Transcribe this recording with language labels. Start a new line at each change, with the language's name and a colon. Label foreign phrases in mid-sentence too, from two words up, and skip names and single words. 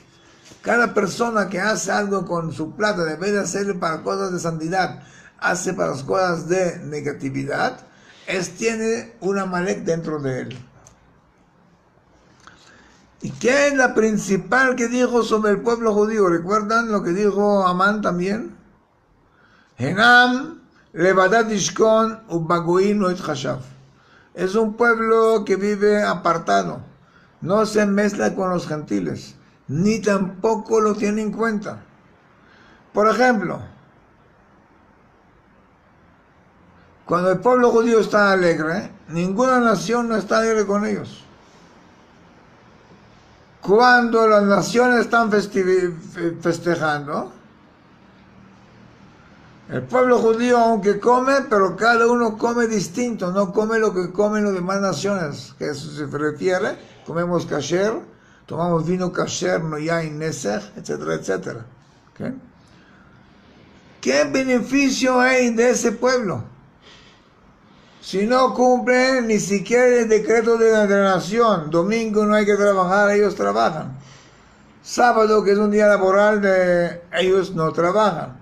Spanish: Cada persona que hace algo con su plata, debe de hacerlo para cosas de santidad, hace para las cosas de negatividad, tiene un Amalek dentro de él. ¿Y qué es la principal que dijo sobre el pueblo judío? ¿Recuerdan lo que dijo Amán también?
Hebrew: הן עם לבדד ישכון ובגוים לא יתחשב.
Spanish: Es un pueblo que vive apartado, no se mezcla con los gentiles, ni tampoco lo tiene en cuenta. Por ejemplo, cuando el pueblo judío está alegre, ninguna nación no está alegre con ellos. Cuando las naciones están festejando, el pueblo judío aunque come, pero cada uno come distinto, no come lo que comen las demás naciones, que eso se refiere, comemos kasher, tomamos vino kasher, no
Hebrew: יין נסך,
Spanish: etcétera, etcétera. ¿Okay? ¿Qué beneficio hay de ese pueblo? Si no cumplen ni siquiera el decreto de la nación, domingo no hay que trabajar, ellos trabajan. Sábado, que es un día laboral, ellos no trabajan.